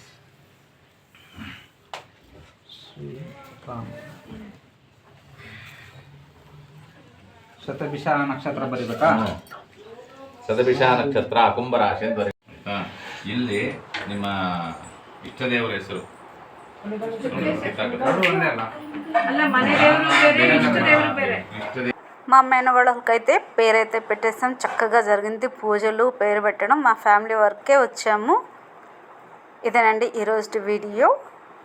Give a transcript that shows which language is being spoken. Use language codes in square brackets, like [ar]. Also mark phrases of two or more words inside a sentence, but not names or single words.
[kn] ಶತಭಿಷ ನಕ್ಷತ್ರ ಬರೀಬೇಕಾ? ಶತಭಿಷ ನಕ್ಷತ್ರ ಕುಂಭರಾಶಿ ಅಂತ ಬರೀ. ಇಲ್ಲಿ ನಿಮ್ಮ ಇಷ್ಟ ದೇವರ ಹೆಸರು [te] మా మేనవాళ్ళకైతే పేరైతే పెట్టేసాం. చక్కగా జరిగింది పూజలు, పేరు పెట్టడం. మా ఫ్యామిలీ వర్కే వచ్చాము. ఇదేనండి ఈరోజు వీడియో.